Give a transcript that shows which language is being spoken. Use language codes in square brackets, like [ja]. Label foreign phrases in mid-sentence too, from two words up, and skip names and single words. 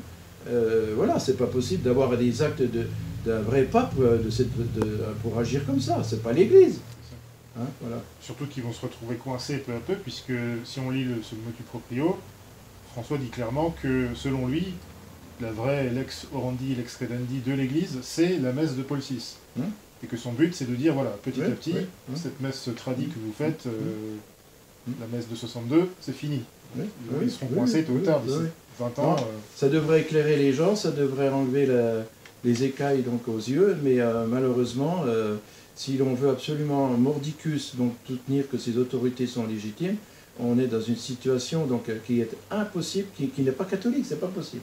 [fr] Voilà, c'est pas possible d'avoir des actes d'un vrai pape pour agir comme ça, c'est pas l'Église. Hein, voilà. Surtout qu'ils vont se retrouver coincés peu à peu, puisque si on lit ce [la] motu proprio, [fr] François dit clairement que, selon lui, la vraie [la] lex orandi, lex credendi [fr] de l'Église, c'est la messe de Paul VI. Et que son but, c'est de dire, voilà, petit à petit, cette messe tradie que vous faites, la messe de 62, c'est fini. Ils seront coincés tôt ou tard, d'ici 20 ans. Ça devrait éclairer les gens, ça devrait enlever les écailles donc, aux yeux, mais malheureusement, si l'on veut absolument mordicus donc soutenir que ces autorités sont légitimes, on est dans une situation donc, qui est impossible, qui n'est pas catholique, c'est pas possible.